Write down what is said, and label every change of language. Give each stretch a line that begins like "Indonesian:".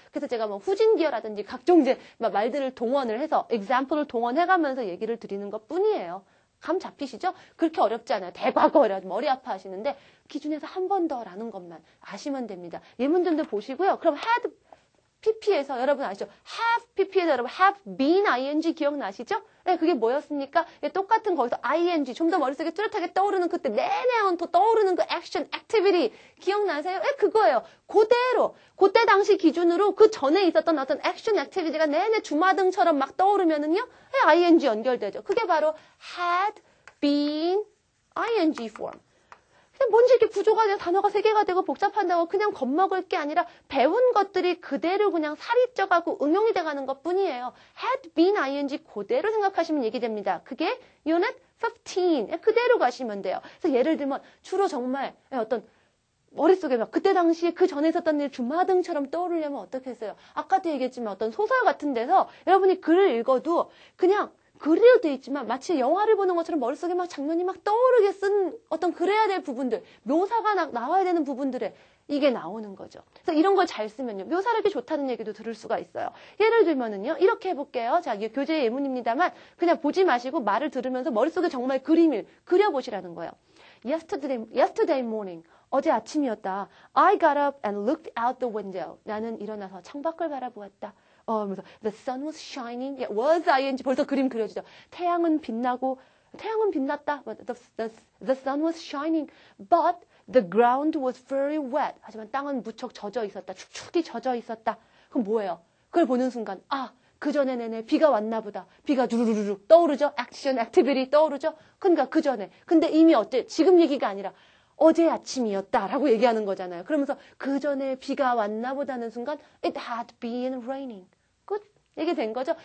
Korean: 그래서 제가 뭐 후진기어라든지 각종 이제 말들을 동원을 해서 example을 동원해가면서 얘기를 드리는 것 뿐이에요. 감 잡히시죠? 그렇게 어렵지 않아요. 대과거라 머리 아파하시는데 기준에서 한 번 더라는 것만 아시면 됩니다. 예문전들 보시고요. 그럼 had pp에서 여러분 아시죠? have pp에서 여러분 have been ing 기억나시죠? 네, 그게 뭐였습니까? 똑같은 거기서 ing 좀 더 머릿속에 뚜렷하게 떠오르는 그때 내내 언토 떠오르는 그 action, activity 기억나세요? 네, 그거예요. 그대로 그때 당시 기준으로 그 전에 있었던 어떤 action, activity가 내내 주마등처럼 막 떠오르면은요, 네, ing 연결되죠. 그게 바로 had been ing form. 뭔지 이렇게 구조가 되고 단어가 3개가 되고 복잡한다고 그냥 겁먹을 게 아니라 배운 것들이 그대로 그냥 살이 쪄가고 응용이 돼가는 것 뿐이에요. had been ing 그대로 생각하시면 얘기됩니다. 그게 unit 15 그대로 가시면 돼요. 그래서 예를 들면 주로 정말 어떤 머릿속에 막 그때 당시에 그 전에 있었던 일 주마등처럼 떠오르려면 어떻게 했어요? 아까도 얘기했지만 어떤 소설 같은 데서 여러분이 글을 읽어도 그냥 글이로 돼 있지만 마치 영화를 보는 것처럼 머릿속에 막 장면이 막 떠오르게 쓴 어떤 그래야 될 부분들, 묘사가 나와야 되는 부분들에 이게 나오는 거죠. 그래서 이런 걸 잘 쓰면요. 묘사력이 좋다는 얘기도 들을 수가 있어요. 예를 들면은요. 이렇게 해볼게요. 자, 이게 교재 예문입니다만 그냥 보지 마시고 말을 들으면서 머릿속에 정말 그림을 그려보시라는 거예요.
English: Yesterday morning.
Korean: 어제 아침이었다.
English: I got up and looked out the window.
Korean: 나는 일어나서 창밖을 바라보았다. 그래서
English: the sun was shining.
Korean: was ing 벌써 그림 그려지죠. 태양은 빛나고 태양은 빛났다.
English: The sun was shining, but the ground was very wet.
Korean: 하지만 땅은 무척 젖어 있었다. 축축이 젖어 있었다. 그럼 뭐예요? 그걸 보는 순간 그 전에 내내 비가 왔나 보다. 비가 두루루루 떠오르죠. 액션, 액티비티 떠오르죠. 그러니까 그 전에. 근데 이미 어때? 지금 얘기가 아니라 어제 아침이었다라고 얘기하는 거잖아요. 그러면서 그 전에 비가 왔나 보다는 순간
English: it had been raining.
Korean: 끝. 이게 된 거죠.